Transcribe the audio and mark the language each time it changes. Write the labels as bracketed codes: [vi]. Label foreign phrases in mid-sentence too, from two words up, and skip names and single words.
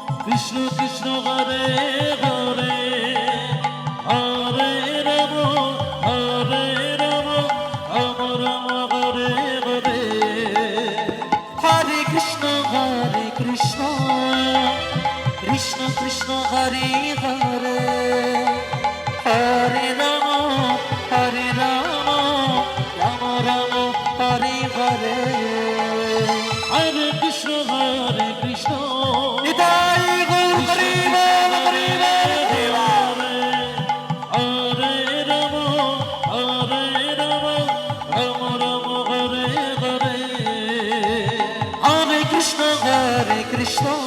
[sa] কৃষ্ণ কৃষ্ণ হরে হরে হরে রাম হরে রাম রাম রাম হরে হরে হরে কৃষ্ণ কৃষ্ণ কৃষ্ণ হরে হরে হরে রাম রাম রাম হরে হরে হরে কৃষ্ণ [bn] নিতাই গৌর হরি বল হরি বল [sa] হরে রাম রাম রাম হরে হরে হরে কৃষ্ণ কৃষ্ণ